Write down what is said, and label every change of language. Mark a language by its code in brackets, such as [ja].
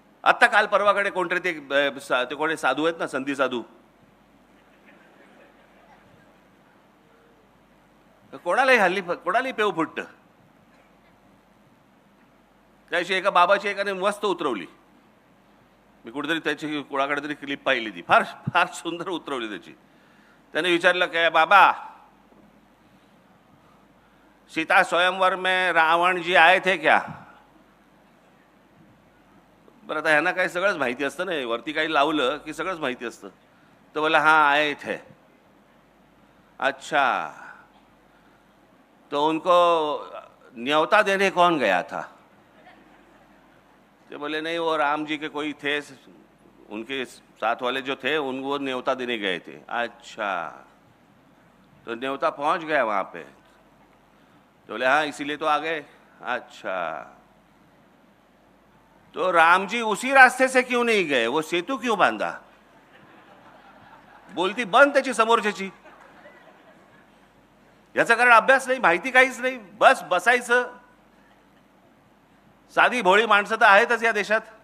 [mr] आत्ता काल परवाकडे कोणतरी ते कोणी साधू आहेत ना, संधी साधू, कोणालाही पेव फुटतं. त्याशी एका बाबाची एकाने मस्त उतरवली. मी कुठेतरी त्याची कोणाकडे तरी क्लिप पाहिली, ती फार फार सुंदर उतरवली त्याची. त्याने विचारलं, काय बाबा, [hi] सीता स्वयंवर में रावण जी आए थे क्या? बरं, आता ह्यांना काही सगळंच माहिती असतं ना, वरती काही लावलं की सगळंच माहिती असतं. [mr] तर बोला, [hi] हाँ आए थे. अच्छा, तो उनको न्योता देने कौन गया था? तो बोले, नहीं, वो राम जी के कोई थे, उनके साथ वाले जो थे उनको न्योता देने गए थे. अच्छा, तो न्योता पहुंच गया वहाँ पे? तो बोले, हाँ, इसीलिए तो आ गए. अच्छा, तो राम जी उसी रास्ते से क्यों नहीं गए? वो सेतु क्यों बांधा? [mr] बोलती बंद त्याची समोरच्याची. याचं कारण अभ्यास नाही, माहिती काहीच नाही, बस बसायचं. साधी भोळी माणसं तर आहेतच या देशात.